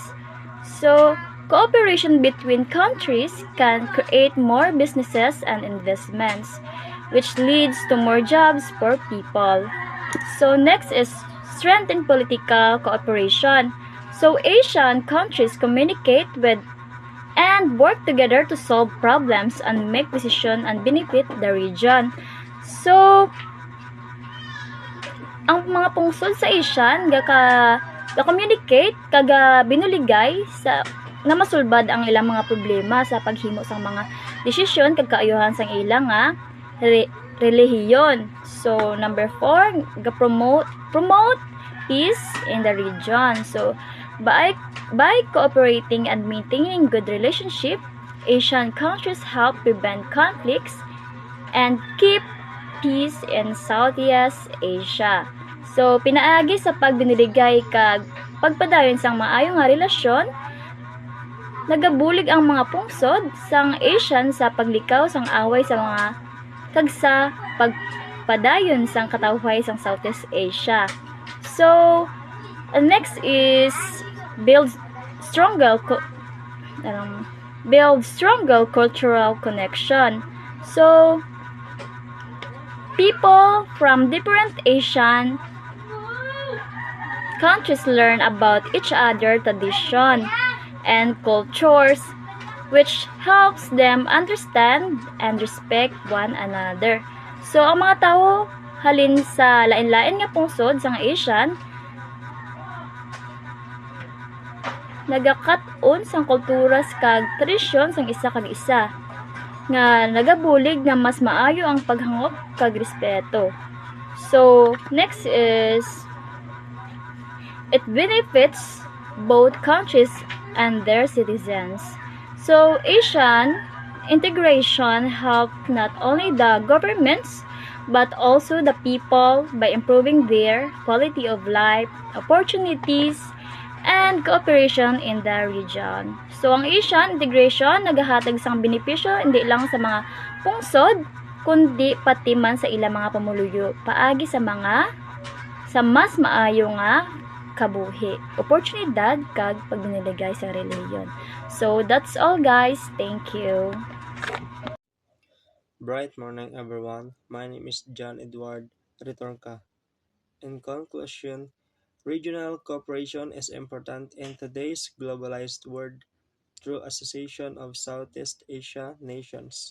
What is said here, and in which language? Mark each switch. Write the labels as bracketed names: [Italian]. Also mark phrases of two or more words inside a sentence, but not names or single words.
[English] So cooperation between countries can create more businesses and investments, which leads to more jobs for people. So next is strengthen political cooperation. So Asian countries communicate with and work together to solve problems and make decisions and benefit the region. So, [Hiligaynon] ang mga pungsod sa ASEAN ga-communicate kaga binuligay sa nga masulbad ang ilang mga problema sa paghimo sang mga desisyon kag kaayuhan sang ilang nga relihiyon. [English] So number 4, promote peace in the region. So by cooperating and maintaining good relationship, Asian countries help prevent conflicts and keep peace in Southeast Asia. So, [Hiligaynon] pinaagi sa pagbiniligay kag pagpadayon sang maayo nga relasyon, nagabulig ang mga pungsod sang Asian sa paglikaw sang away sa mga kag sa pagpadayon sang katawhay sang Southeast Asia. [English] So, next is build stronger cultural connection. So, people from different Asian countries learn about each other tradition and cultures, which helps them understand and respect one another. So, [Hiligaynon] ang mga tao halin sa lain-lain nga pungsod sang Asian, nagakat-on sang kultura kag tradisyon sang isa kag isa nga nagabulig na mas maayo ang paghangop kag respeto. [English] So, next is it benefits both countries and their citizens. So, Asian integration helped not only the governments but also the people by improving their quality of life, opportunities, and cooperation in the region. So, [Hiligaynon] ang [English] Asian integration [Hiligaynon] nagahatag sang benepisyo hindi lang sa mga pungsod, kundi pati man sa ilang mga pamuluyo, paagi sa mas maayo nga kabuhi, oportunidad kag pagbiniligay sa reliyon. [English] So, that's all guys. Thank you. Bright morning, everyone. My name is John Edward Ritorca. In conclusion, regional cooperation is important in today's globalized world through Association of Southeast Asia Nations.